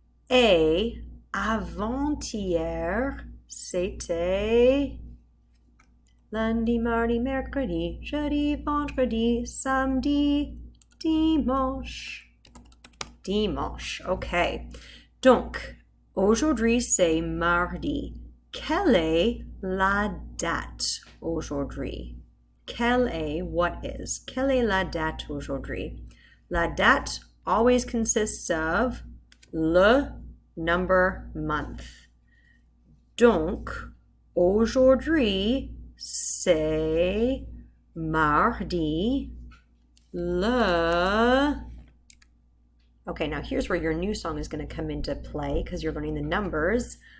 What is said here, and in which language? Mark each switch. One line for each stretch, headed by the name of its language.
French: Et avant-hier, c'était lundi, mardi, mercredi, jeudi, vendredi, samedi, dimanche. Okay. Donc, aujourd'hui, c'est mardi. Quelle est la date aujourd'hui?
English: What is?
French: Quelle est la date aujourd'hui? La date
English: always consists of le number month.
French: Donc, aujourd'hui, c'est mardi le...
English: Okay, now here's where your new song is going to come into play because you're learning the numbers.